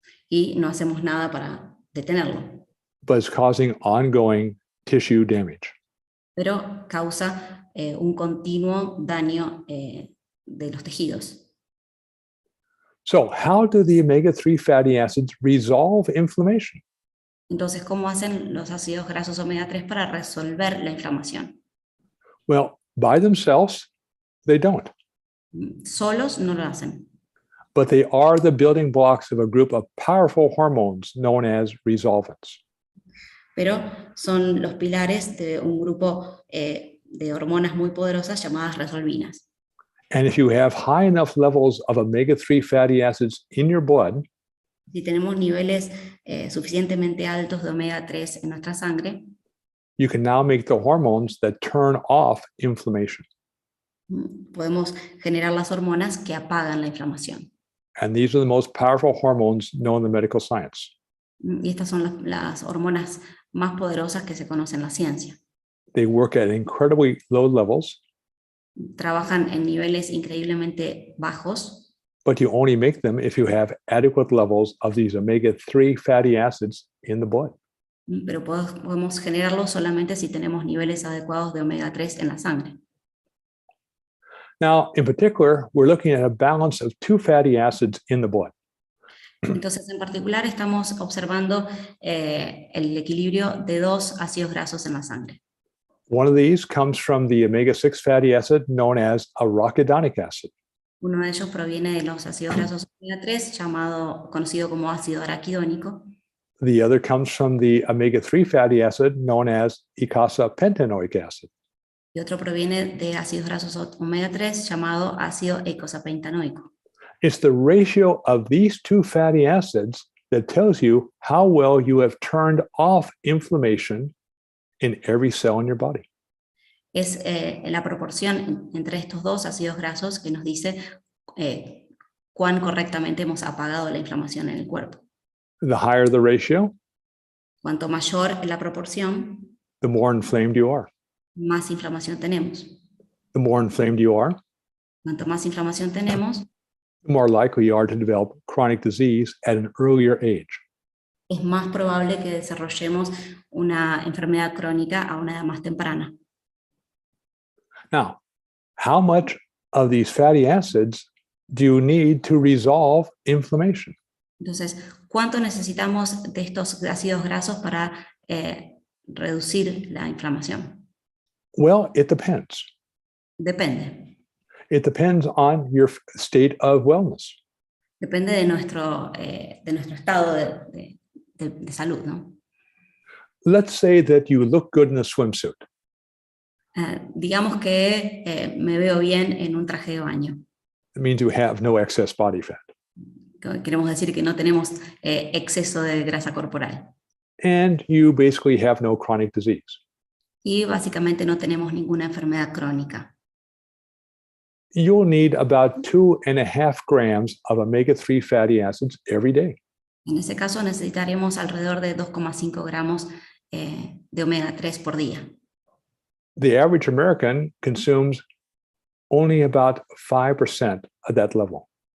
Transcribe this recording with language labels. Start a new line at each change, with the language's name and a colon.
Spanish: y no hacemos nada para detenerlo,
English: But it's causing ongoing tissue damage.
Spanish: pero causa un continuo daño de los tejidos.
English: So, how do the omega-3 fatty acids resolve inflammation?
Spanish: Entonces, ¿cómo hacen los ácidos grasos omega 3 para resolver la inflamación?
English: Well, by themselves, they don't,
Spanish: Solos no lo hacen,
English: but they are the building blocks of a group of powerful hormones known as resolvents.
Spanish: pero son los pilares de un grupo de hormonas muy poderosas llamadas resolvinas.
English: And if you have high enough levels of omega-3 fatty acids in your blood,
Spanish: Si tenemos niveles suficientemente altos de omega 3 en nuestra sangre,
English: you can now make the hormones that turn off inflammation.
Spanish: podemos generar las hormonas que apagan la inflamación.
English: And these are the most powerful hormones known in medical science.
Spanish: Y estas son las hormonas más poderosas que se conocen en la ciencia.
English: They work at incredibly low levels,
Spanish: Trabajan en niveles increíblemente bajos,
English: but you only make them if you have adequate levels of these omega-3 fatty acids in the blood.
Spanish: pero podemos generarlos solamente si tenemos niveles adecuados de omega 3 en la sangre.
English: Now, in particular, we're looking at a balance of 2 fatty acids in the blood.
Spanish: Entonces, en particular, estamos observando el equilibrio de 2 ácidos grasos en la sangre.
English: One of these comes from the omega-6 fatty acid known as arachidonic acid.
Spanish: Uno de ellos proviene de los ácidos grasos omega 3, conocido como ácido araquidónico.
English: The other comes from the omega-3 fatty acid known as eicosapentaenoic acid.
Spanish: Y otro proviene de ácidos grasos omega 3 llamado ácido eicosapentaenoico.
English: It's the ratio of these 2 fatty acids that tells you how well you have turned off inflammation in every cell in your body.
Spanish: Es la proporción entre estos dos ácidos grasos que nos dice cuán correctamente hemos apagado la inflamación en el cuerpo.
English: The higher the ratio,
Spanish: Cuanto mayor la proporción,
English: the more inflamed you are.
Spanish: más inflamación tenemos.
English: The more inflamed you are,
Spanish: Cuanto más inflamación tenemos,
English: the more likely you are to develop chronic disease at an earlier age.
Spanish: es más probable que desarrollemos una enfermedad crónica a una edad más temprana.
English: Now, how much of these fatty acids do you need to resolve inflammation?
Spanish: Entonces, ¿cuánto necesitamos de estos ácidos grasos para reducir la inflamación?
English: Well, it depends.
Spanish: Depende.
English: It depends on your state of wellness.
Spanish: Depende de nuestro estado de salud, ¿no?
English: Let's say that you look good in a swimsuit.
Spanish: Digamos que me veo bien en un traje de baño.
English: It means you have no excess body fat.
Spanish: Queremos decir que no tenemos exceso de grasa corporal.
English: And you basically have no chronic disease.
Spanish: Y básicamente no tenemos ninguna enfermedad crónica.
English: You'll need about 2.5 grams of omega-3 fatty acids every day.
Spanish: En ese caso necesitaremos alrededor de 2,5 gramos de omega 3 por día.
English: The average American consumes only about 5% of that level.